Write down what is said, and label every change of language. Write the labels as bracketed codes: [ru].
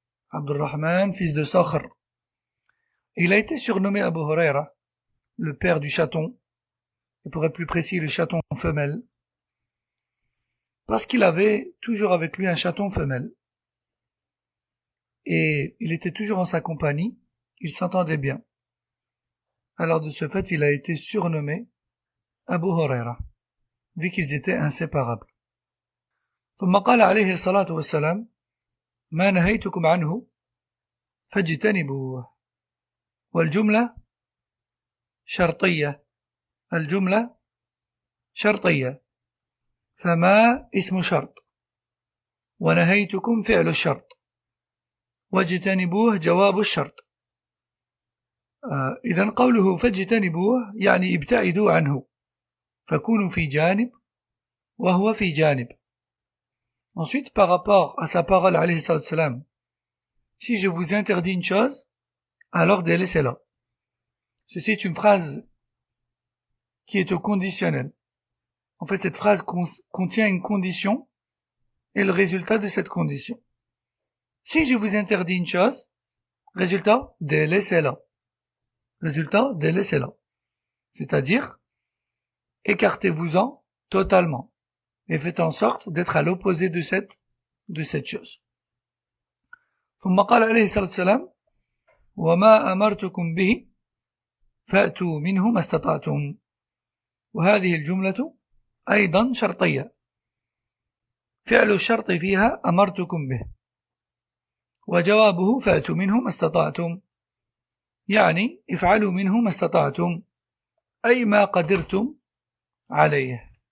[fr] Abdurrahman, fils de Sakhr. Il a été surnommé Abu Huraira, le père du chaton, et pour être plus précis, le chaton femelle, parce qu'il avait toujours avec lui un chaton femelle. Et il était toujours en sa compagnie, il s'entendait bien. Alors de ce fait, il a été surnommé Abu Huraira, vu qu'ils étaient inséparables. [ar] ثم قال عليه الصلاة والسلام: ما نهيتكم عنه فاجتنبوه. والجملة شرطية، الجملة شرطية، فما اسم شرط، ونهيتكم فعل الشرط، واجتنبوه جواب الشرط. إذن قوله فاجتنبوه يعني ابتعدوا عنه، فكونوا في جانب وهو في جانب. [fr] Ensuite, par rapport à sa parole alayhi salatu salam, si je vous interdis une chose, alors délaissez-la. Ceci est une phrase qui est au conditionnel. En fait, cette phrase contient une condition et le résultat de cette condition. Si je vous interdis une chose, résultat, délaissez-la. Résultat, délaissez-la. C'est-à-dire, écartez-vous-en totalement et faites en sorte d'être à l'opposé de cette chose. [ar] ثم قال عليه الصلاة والسلام وما أمرتكم به فأتوا منه ما استطعتم وهذه الجملة أيضا شرطية فعل الشرط فيها أمرتكم به وجوابه فأتوا منه ما استطعتم يعني افعلوا منه ما استطعتم أي ما قدرتم عليه.